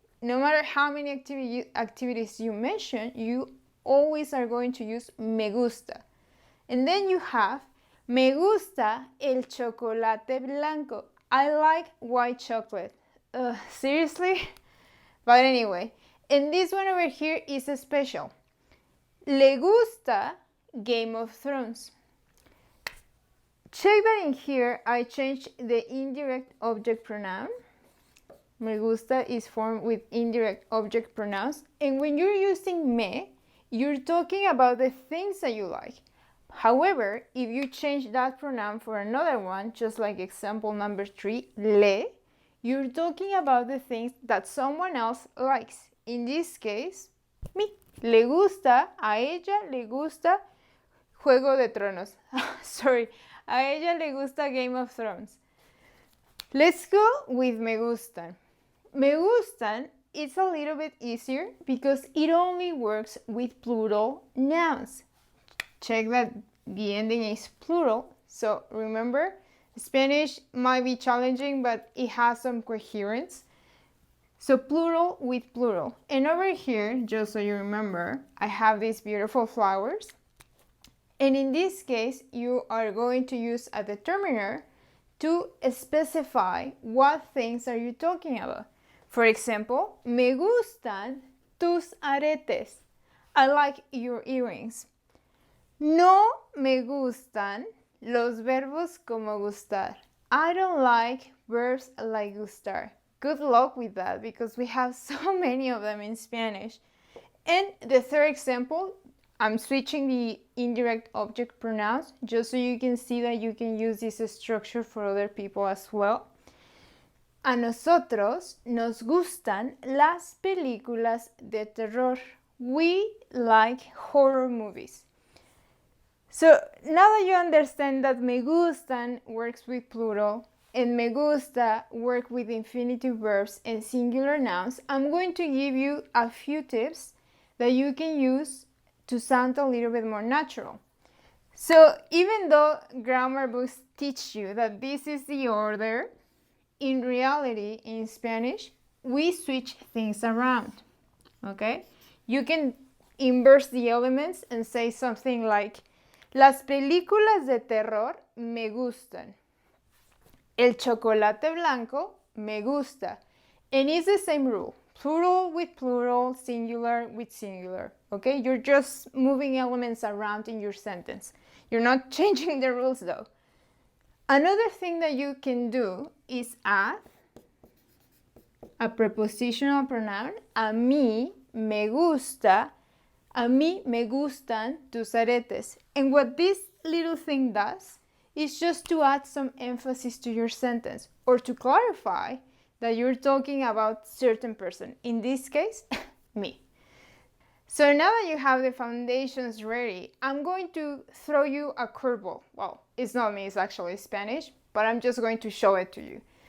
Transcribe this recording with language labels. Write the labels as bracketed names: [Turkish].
[English] No matter how many activities you mention, you always are going to use me gusta. And then you have [Spanish] me gusta el chocolate blanco. [English] I like white chocolate. Seriously? But anyway. And this one over here is a special. [Spanish] Le gusta Game of Thrones. [English] Check that in here I changed the indirect object pronoun. Me gusta is formed with indirect object pronouns. And when you're using me, you're talking about the things that you like. However, if you change that pronoun for another one, just like example number 3, le, you're talking about the things that someone else likes. In this case, me. [Spanish] Le gusta, a ella le gusta Juego de Tronos. [English] Sorry, [Spanish] a ella le gusta Game of Thrones. [English] Let's go with me gustan. Me gustan is a little bit easier because it only works with plural nouns. Check that the ending is plural. So remember, Spanish might be challenging, but it has some coherence. So plural with plural. And over here, just so you remember, I have these beautiful flowers. And in this case, you are going to use a determiner to specify what things are you talking about. For example, [Spanish] me gustan tus aretes. [English] I like your earrings. [Spanish] No me gustan los verbos como gustar. [English] I don't like verbs like gustar. Good luck with that because we have so many of them in Spanish. And the third example, I'm switching the indirect object pronouns just so you can see that you can use this structure for other people as well. [Spanish] A nosotros nos gustan las películas de terror. [English] We like horror movies. So now that you understand that me gustan works with plural, and me gusta work with infinitive verbs and singular nouns, I'm going to give you a few tips that you can use to sound a little bit more natural. So even though grammar books teach you that this is the order, in reality, in Spanish, we switch things around, okay? You can inverse the elements and say something like, [Spanish] las películas de terror me gustan. El chocolate blanco me gusta. [English] And it's the same rule. Plural with plural, singular with singular. Okay? You're just moving elements around in your sentence. You're not changing the rules though. Another thing that you can do is add a prepositional pronoun. [Spanish] A mí me gusta. A mí me gustan tus aretes. [English] And what this little thing does is just to add some emphasis to your sentence or to clarify that you're talking about certain person. In this case, me. So now that you have the foundations ready, I'm going to throw you a curveball. Well, it's not me, it's actually Spanish, but I'm just going to show it to you.